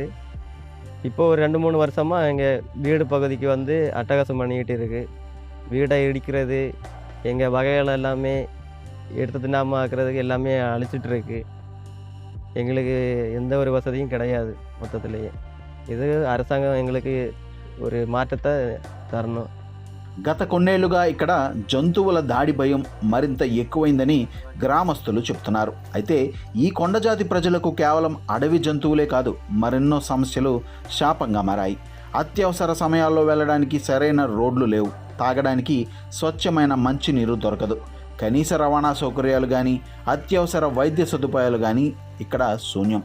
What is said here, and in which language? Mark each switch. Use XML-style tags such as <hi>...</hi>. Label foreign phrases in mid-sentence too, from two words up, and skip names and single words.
<ta>இப்போது ஒரு 2-3 வருஷமாக எங்கள் வீடு பகுதிக்கு அட்டகாசம் பண்ணிக்கிட்டு இருக்குது. வீடை இடிக்கிறது, எங்கள் வகைகள் எல்லாமே எடுத்து தின்னாமல் ஆக்கிறதுக்கு எல்லாமே அழிச்சிட்டு இருக்கு. எங்களுக்கு எந்த ஒரு வசதியும் கிடையாது மொத்தத்திலேயே. இது அரசாங்கம் எங்களுக்கு ஒரு மாற்றத்தை தரணும்.</ta> <te>గత కొన్నేళ్లుగా ఇక్కడ జంతువుల దాడి భయం మరింత ఎక్కువైందని గ్రామస్తులు చెప్తున్నారు. అయితే ఈ కొండజాతి ప్రజలకు కేవలం అడవి జంతువులే కాదు, మరెన్నో సమస్యలు శాపంగా మారాయి. అత్యవసర సమయాల్లో వెళ్ళడానికి సరైన రోడ్లు లేవు, తాగడానికి స్వచ్ఛమైన మంచినీరు దొరకదు, కనీస రవాణా సౌకర్యాలు కానీ, అత్యవసర వైద్య సదుపాయాలు కానీ ఇక్కడ శూన్యం.</te>